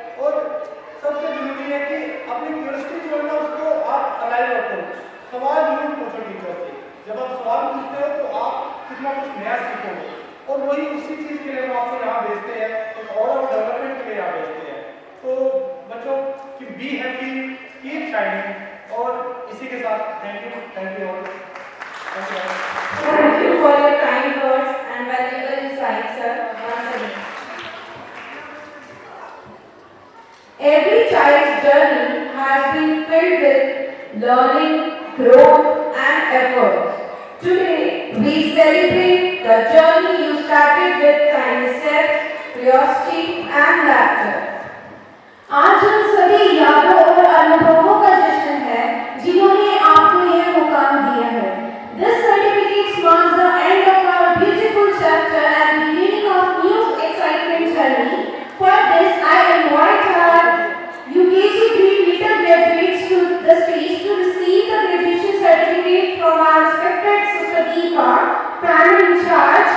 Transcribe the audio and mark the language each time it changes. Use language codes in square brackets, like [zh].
[hi] और सबसे जरूरी है कि अपनी क्यूरियोसिटी जो है ना उसको आप अलाइव रखो, सवाल जरूर पूछो टीचर से। जब आप सवाल पूछते हो तो आप कितना कुछ नया सीखोगे, और वही उसी चीज़ के लिए हम आपको यहाँ भेजते हैं, एक और डेवलपमेंट के लिए यहाँ भेजते हैं। तो बच्चों की [en] be happy, keep shining, [hi] और इसी के साथ [en] Thank you all. Thank you for your kind words and valuable insights, sir. Once again. Every child's journey has been filled with learning, growth and effort. Today, we celebrate the journey you started with kindness, curiosity and laughter. [hi] आज हम सभी यादों और अनुभवों का जश्न है जिन्होंने आपको यह मुकाम दिया है। [en] This certificate marks the end of our beautiful chapter and beginning of new exciting journey. For this, I invite our UKG grade little graduates to the stage to receive the graduation certificate from our respected Sister Deepa, primary in charge.